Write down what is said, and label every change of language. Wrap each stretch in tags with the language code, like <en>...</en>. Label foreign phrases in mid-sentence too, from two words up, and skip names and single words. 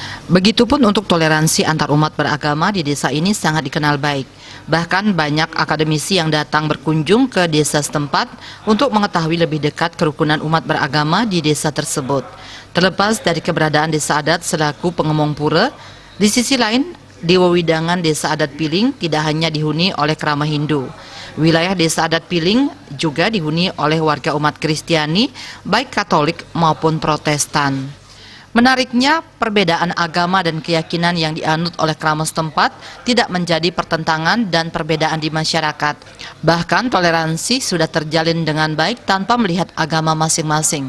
<id>Begitupun untuk toleransi antar umat beragama di desa ini sangat dikenal baik. Bahkan banyak akademisi yang datang berkunjung ke desa setempat untuk mengetahui lebih dekat kerukunan umat beragama di desa tersebut. Terlepas dari keberadaan desa adat selaku pengemong pura, di sisi lain, di wewidangan desa adat Piling tidak hanya dihuni oleh kerama Hindu. Wilayah desa adat Piling juga dihuni oleh warga umat Kristiani, baik Katolik maupun Protestan. Menariknya, perbedaan agama dan keyakinan yang dianut oleh kerama setempat tidak menjadi pertentangan dan perbedaan di masyarakat. Bahkan toleransi sudah terjalin dengan baik tanpa melihat agama masing-masing.</id>